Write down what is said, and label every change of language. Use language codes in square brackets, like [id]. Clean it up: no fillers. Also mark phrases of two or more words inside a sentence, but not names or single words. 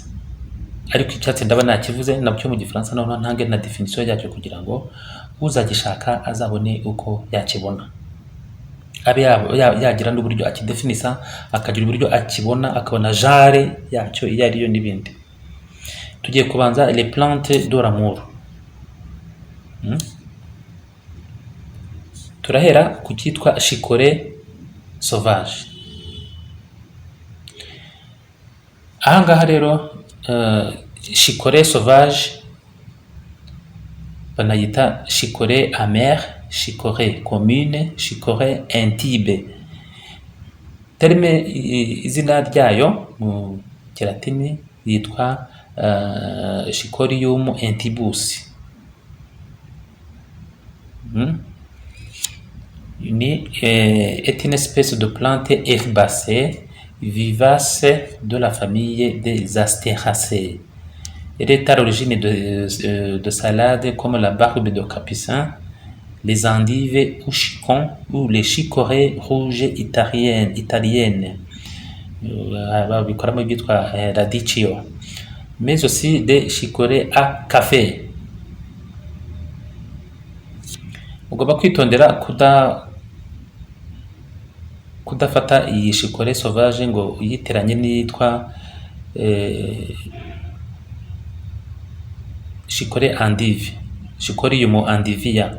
[rw] Ariko icyatsi ndaba nakivuze nabyo mu Gifaransa, noneho ntange na definition yacyo kugira ngo uzagishaka azabone uko yakibona, abe yagira n'uburyo akidefinisa, akagira uburyo akibona, akabona genre yacyo iyo ariyo n'ibindi. Tugiye kubanza [fr] les plantes de l'amour. [rw] Turahera ku cyitwa [fr] chicorée sauvage. [rw] Ahangaha rero [fr] chicorée sauvage banayita chicorée amère, chicorée commune, chicorée intibe. [rw] Terme izina ryayo mu kilatini yitwa Chicorium intibus. [fr] Est une espèce de plante herbacée vivace de la famille des Asteraceae. Elle est à l'origine de salades comme la barbe de capucin, les endives ou chicons ou les chicorées rouges italiennes. [rw] Babikoramo ibyitwa radicchio, [fr] mais aussi des chicorées à café. [rw] Ugomba kwitondera kudafata iyi [fr] chicorée sauvage [rw] ngo uyitiranye n'iyitwa [fr] chicorée endive, [rw] Chicorium endivia.